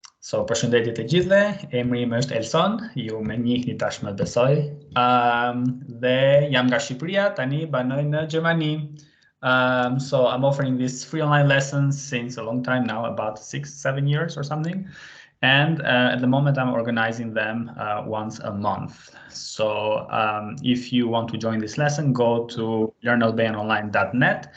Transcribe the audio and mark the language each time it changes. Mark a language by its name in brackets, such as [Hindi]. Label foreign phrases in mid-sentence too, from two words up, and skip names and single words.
[Albanian] So, përshëndetje të gjithëve, emri im është Elson, ju më njihni tashmë besoj. Dhe jam nga Shqipëria, tani banoj në Gjermani. [English] So I'm offering these free online lessons since a long time now, about 6-7 years or something. And at the moment I'm organizing them once a month. So if you want to join this lesson, go to learnalbanianonline.net.